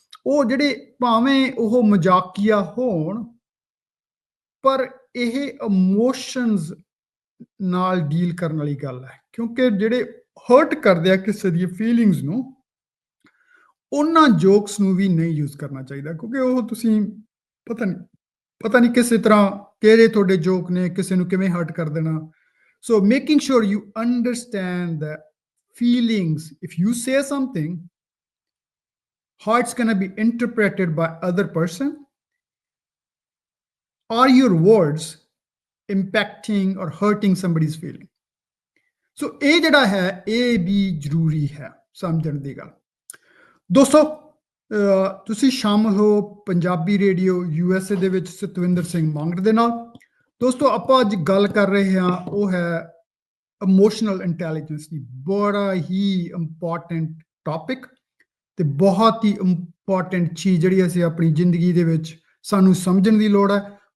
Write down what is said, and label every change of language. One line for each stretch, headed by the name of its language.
Punjabi: ਉਹ ਜਿਹੜੇ ਭਾਵੇਂ ਉਹ ਮਜ਼ਾਕੀਆ ਹੋਣ ਪਰ ਇਹ ਇਮੋਸ਼ਨਸ ਨਾਲ ਡੀਲ ਕਰਨ ਵਾਲੀ ਗੱਲ ਹੈ, ਕਿਉਂਕਿ ਜਿਹੜੇ ਹਰਟ ਕਰਦੇ ਆ ਕਿਸੇ ਦੀ ਫੀਲਿੰਗਸ ਨੂੰ, ਉਹਨਾਂ ਜੋਕਸ ਨੂੰ ਵੀ ਨਹੀਂ ਯੂਜ਼ ਕਰਨਾ ਚਾਹੀਦਾ, ਕਿਉਂਕਿ ਉਹ ਤੁਸੀਂ ਪਤਾ ਨਹੀਂ ਕਿਸੇ ਤਰ੍ਹਾਂ ਕਿਹੜੇ ਤੁਹਾਡੇ ਜੋਕ ਨੇ ਕਿਸੇ ਨੂੰ ਕਿਵੇਂ ਹਰਟ ਕਰ ਦੇਣਾ।
English: So making sure you understand the feelings. If you say something, how it's going to be interpreted by other person, are your words impacting or hurting somebody's feeling?
Punjabi: So ਇਹ ਜਿਹੜਾ ਹੈ ਇਹ ਵੀ ਜ਼ਰੂਰੀ ਹੈ ਸਮਝਣ ਦੀ ਗੱਲ। ਦੋਸਤੋ ਤੁਸੀਂ ਸ਼ਾਮਲ ਹੋ ਪੰਜਾਬੀ ਰੇਡੀਓ USA ਦੇ ਵਿੱਚ ਸਤਵਿੰਦਰ ਸਿੰਘ ਮੰਗੜ ਦੇ ਨਾਲ। ਦੋਸਤੋ ਆਪਾਂ ਅੱਜ ਗੱਲ ਕਰ ਰਹੇ ਹਾਂ ਉਹ ਹੈ ਇਮੋਸ਼ਨਲ ਇੰਟੈਲੀਜੈਂਸ ਦੀ, ਬੜਾ ਹੀ ਇੰਪੋਰਟੈਂਟ ਟੌਪਿਕ ਤੇ ਬਹੁਤ ਹੀ ਇੰਪੋਰਟੈਂਟ ਚੀਜ਼ ਜਿਹੜੀ ਅਸੀਂ ਆਪਣੀ ਜ਼ਿੰਦਗੀ ਦੇ ਵਿੱਚ ਸਾਨੂੰ ਸਮਝਣ ਦੀ ਲੋੜ ਹੈ।